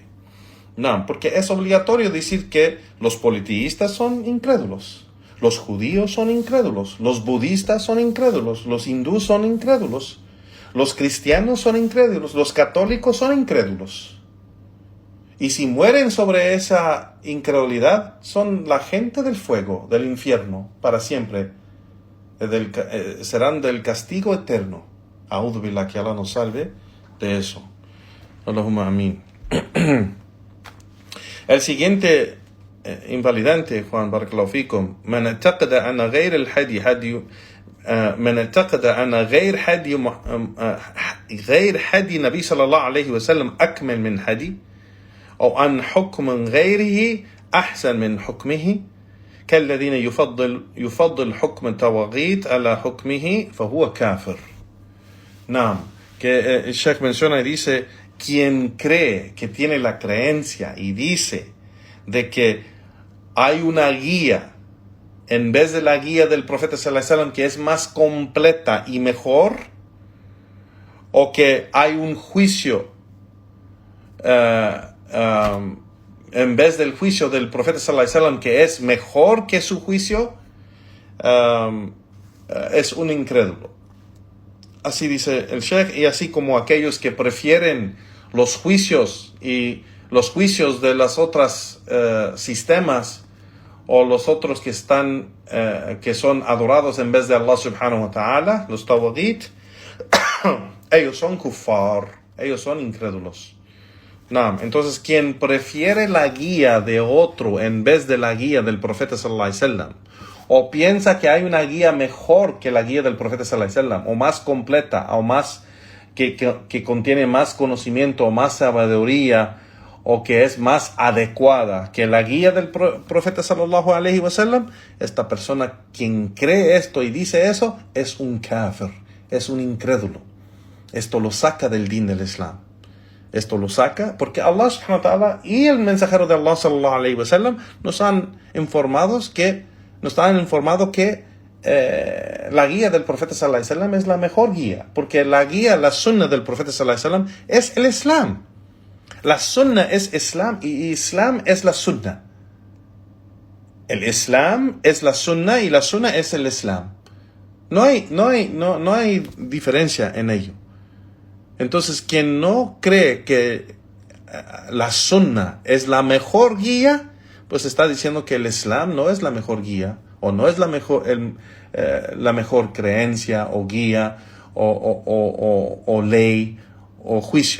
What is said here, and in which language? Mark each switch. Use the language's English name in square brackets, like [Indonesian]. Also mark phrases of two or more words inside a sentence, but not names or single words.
[Spanish] No, porque es obligatorio decir que los politeístas son incrédulos, los judíos son incrédulos, los budistas son incrédulos, los hindúes son incrédulos, los cristianos son incrédulos, los católicos son incrédulos. Y si mueren sobre esa incredulidad, son la gente del fuego, del infierno, para siempre. Serán del castigo eterno. [Arabic] A'udhu billah, [Spanish] que Allah nos salve de eso. [Arabic] اللهم آمين. [Spanish] El siguiente invalidante, [Arabic] Juan بارك الله فيكم، من اعتقد أن غير الهدي هدي من اعتقد أن غير هدي النبي صلى الله عليه وسلم أكمل من هدي أو أن حكم غيره أحسن من حكمه كالذين يفضل حكم الطواغيت على حكمه فهو كافر. نعم, [Spanish] que el Sheikh menciona y dice, quien cree, que tiene la creencia y dice de que hay una guía en vez de la guía del profeta [Arabic] صلى الله عليه وسلم [Spanish] que es más completa y mejor, o que hay un juicio en vez del juicio del profeta [Arabic] صلى الله عليه وسلم [Spanish] que es mejor que su juicio, es un incrédulo. Así dice el Sheikh, y así como aquellos que prefieren los juicios y los juicios de las otras sistemas o los otros que están que son adorados en vez de Allah [Arabic] سبحانه وتعالى, [Spanish] los tawaghit, ellos son kuffar, ellos son incrédulos. No, entonces quien prefiere la guía de otro en vez de la guía del profeta [Arabic] صلى الله عليه وسلم, [Spanish] o piensa que hay una guía mejor que la guía del profeta [Arabic] صلى الله عليه وسلم, [Spanish] o más completa, o más que contiene más conocimiento, o más sabiduría, o que es más adecuada que la guía del profeta [Arabic] صلى الله عليه وسلم, [Spanish] esta persona, quien cree esto y dice eso, es un kafir, es un incrédulo. Esto lo saca del din del Islam. Esto lo saca porque Allah [Arabic] سبحانه وتعالى [Spanish] y el mensajero de Allah [Arabic] صلى الله عليه وسلم [Spanish] nos han informado que la guía del profeta [Arabic] صلى الله عليه وسلم [Spanish] es la mejor guía, porque la guía, la sunna del profeta [Arabic] صلى الله عليه وسلم [Spanish] es el Islam. La sunna es Islam y Islam es la sunna. El Islam es la sunna y la sunna es el Islam. No hay diferencia en ello. Entonces, quien no cree que la sunna es la mejor guía, pues está diciendo que el Islam no es la mejor guía, o no es la mejor creencia, o guía, o ley, o juicio.